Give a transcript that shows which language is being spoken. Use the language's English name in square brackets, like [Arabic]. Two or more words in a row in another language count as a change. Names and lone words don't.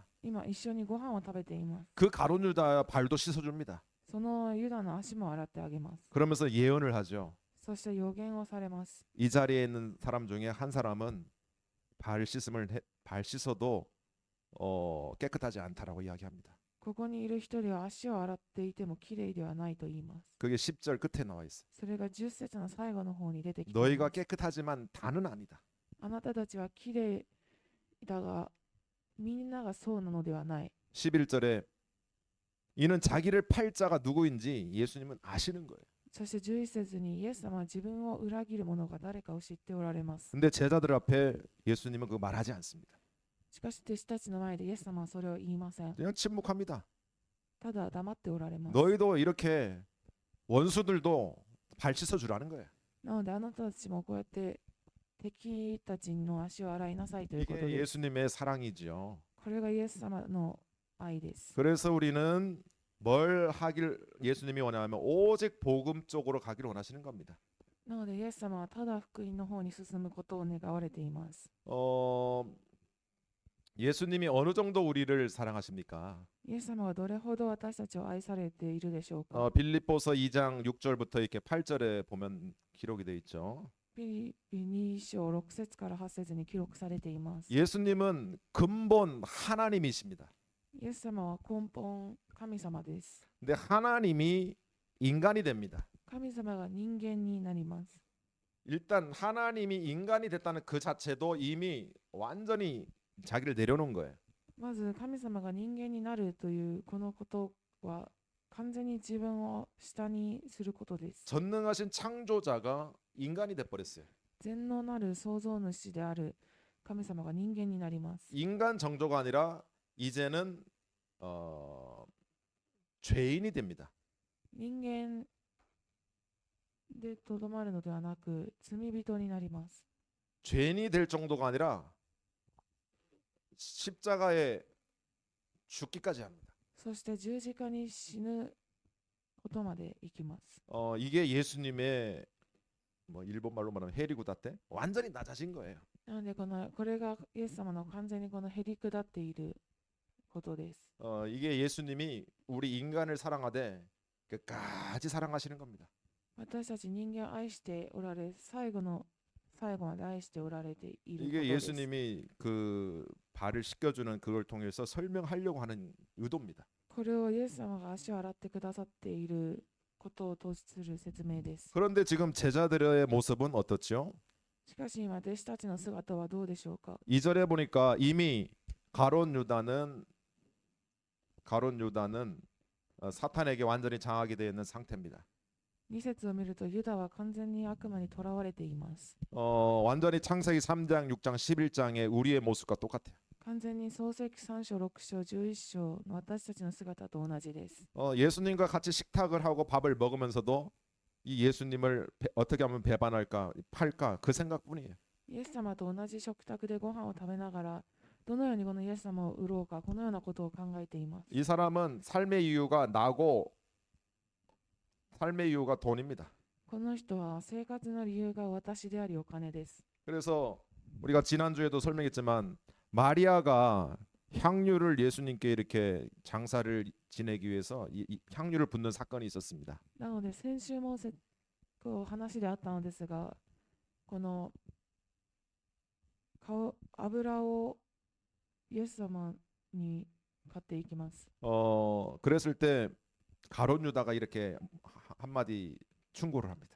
[Japanese] 今一緒にご飯を食べています。 [Korean] 그 가롯 유다 발도 씻어줍니다. [Japanese] そのユダの足も洗ってあげます。 [Korean] 그러면서 예언을 하죠. [Japanese] そして予言をされます。 [Korean] 이 자리에 있는 사람 중에 한 사람은 발 씻어도 깨끗하지 않다라고 이야기합니다. [Japanese] ここにいる一人は足を洗っていてもきれいではないと言います。 [Korean] 그게 10절 끝에 나와 있어요. [Japanese] それが10節の最後の方に出てきていま [Korean] 너희가 [Japanese] す。 [Korean] 깨끗하지만 다는 아니다. [Japanese] あなたたちはきれいだがみんながそうなのではない。 [Korean] 11절에 이는 자기를 팔 자가 누구인지 예수님은 아시는 거예요. [Japanese] そして11節にイエス様は自分を裏切る者が誰かを知っておられます。 [Korean] 근데 제자들 앞에 예수님은 그거 말하지 않습니다. [Japanese] しかし弟子たちの前でイエス様はそれを言いません。 [Korean] 그냥 침묵합니다. [Japanese] ただ黙っておられます。 [Korean] 너희도 이렇게 원수들도 발 씻어주라는 거예요. [Japanese] なのであなたたちもこうやって敵たちの足を洗いなさいということ [Korean] 이게 [Japanese] です。 [Korean] 예수님의 사랑이죠. [Japanese] これがイエス様の愛です。 [Korean] 그래서 우리는 뭘 하길 예수님이 원하면 오직 복음 쪽으로 가기를 원하시는 겁니다. [Japanese] なのでイエス様はただ福音の方に進むことを願われています。 [Korean] 예수님이 어느 정도 우리를 사랑하십니까? [Japanese] イエス様はどれほど私たちを愛されているでしょうか。 [Korean] 빌립보서 2장 6절부터 이렇게 8절에 보면 기록이 돼 있죠. [Japanese] ピリピ2章6節から8節に記録されています。 [Korean] 예수님은 근본 하나님이십니다. [Japanese] イエス様は根本神様です。 [Korean] 근데 하나님이 인간이 됩니다. [Japanese] 神様が人間になります。 [Korean] 일단 하나님이 인간이 됐다는 그 자체도 이미 완전히 자기를 내려놓은 거예요. [Japanese] まず神様が人間になるというこのことは完全に自分を下にすることです。 [Korean] 전능하신 창조자가 인간이 돼버렸어요. [Japanese] 全能なる創造主である神様が人間になります。 [Korean] 인간 정조가 아니라 이제는 죄인이 됩니다. [Japanese] 人間でとどまるのではなく罪人になります。 [Korean] 죄인이 될 정도가 아니라 십자가에 죽기까지 합니다. [Japanese] そして十字架に死ぬことまで行きます。 [Korean] 이게 예수님의 뭐 일본 말로 말하면 헤리구다테 완전히 낮아진 거예요. [Japanese] なのでこれがイエス様の完全にこのへりくだっていることです。 [Korean] 이게 예수님이 우리 인간을 사랑하되 끝까지 사랑하시는 겁니다. [Japanese] 私たち人間を愛しておられ、最後まで愛しておられていること [Korean] 이게 [Japanese] です。 [Korean] 예수님이 그 발을 씻겨주는 그걸 통해서 설명하려고 하는 의도입니다. [Japanese] これをイエス様が足を洗ってくださっていることを通する説明です。 [Korean] 그런데 지금 제자들의 모습은 어떻죠? [Japanese] しかし今、弟子たちの姿はどうでしょうか。 [Korean] 2절에 보니까 이미 가룟 유다는 사탄에게 완전히 장악이 되어 있는 상태입니다. [Japanese] 2 節を見ると、ユダは完全に悪魔にとらわれています。 [Korean] 완전히 창세기 3장, 6장, 11장의 우리의 모습과 똑같아요. [Japanese] 完全に創世記3章、6章、11章の私たちの姿と同じです。 [Korean] 예수님과 같이 식탁을 하고 밥을 먹으면서도 이 예수님을 어떻게 하면 배반할까, 팔까 그 생각뿐이에요. [Japanese] イエス様と同じ食卓でご飯を食べながら、どのようにこのイエス様を売ろうか、このようなことを考えています。 [Korean] 이 사람은 삶의 이유가 나고 삶의 이유가 돈입니다. [Japanese] この人は生活の理由が私でありお金です。 [Korean] 그래서 우리가 지난주에도 설명했지만 마리아가 향유를 예수님께 이렇게 장사를 지내기 위해서 이 향유를 붓는 사건이 있었습니다. [Japanese] なので先週も話であったのですが、この油をイエス様に買っていきます。 [Korean] 그랬을 때 가룟 유다가 이렇게 한마디 충고를 합니다.